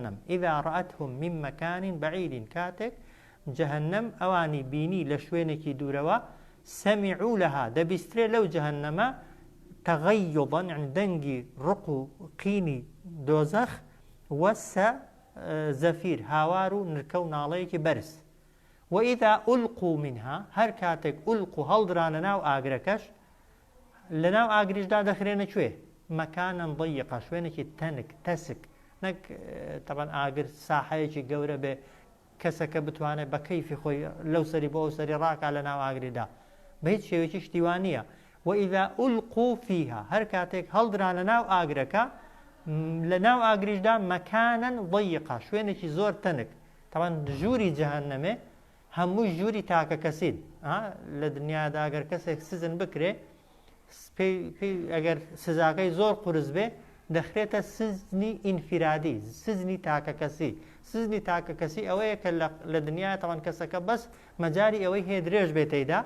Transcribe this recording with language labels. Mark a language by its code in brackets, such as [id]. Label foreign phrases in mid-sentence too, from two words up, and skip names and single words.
[ar] ئیذا ڕەئەتهم من مەکان بەعید، [ckb] کاتێک جهنم ئەوانی بینی لە شوێنێکی دوورەوە [ar] سەمیعوا لەها [ckb] دەبیسترێ لەو جەهەنەمە تەغەیضا یعنی دەنگی ڕق و قینی دۆزەخ وەسە زەفیر هاوار و نرکە و ناڵەیەکی بەرز [ar] وإذا ألقوا منها [ckb] هەر کاتێک ئولقوا هەڵدرانە ناو ئاگرەکەش لە ناو ئاگریشدا دەخرێنە کوێ [ar] مەکانن ضيقا [ckb] شوێنێکی تەنک تەسک نەک طبعا ئاگر ساحەیەکی گەورە بێ کەسەکە بتوانێت بە کەیفی خۆی لەو سەری بۆ ئەو سەری ڕاکا لە ناو ئاگریدا بە هیچ شێوەیەکی شتیوان نییە [ar] وإذا ألقوا فيها [ckb] هەر کاتێک هەڵدرانە ناو ئاگرەکە لە ناو ئاگریشدا [ar] مەکانن ضيقا [ckb] شوێنێکی زۆر تەنک طبعا ژووری جەهەنەمێ هەموو ژووری تاکە کەسین لە دنیادا ئەگەر کەسێک سزن بکرێ ئەگەر سزاکەی زۆر قورس بێ دەخرێتە سزنی ئینفیرادی سزنی تاکە کەسی سزنی تاکە کەسی ئەوەیە کە لە دنیا تەوان کەسەکە بەس مەجاری ئەوەی هەیە درێژ بێت تێیدا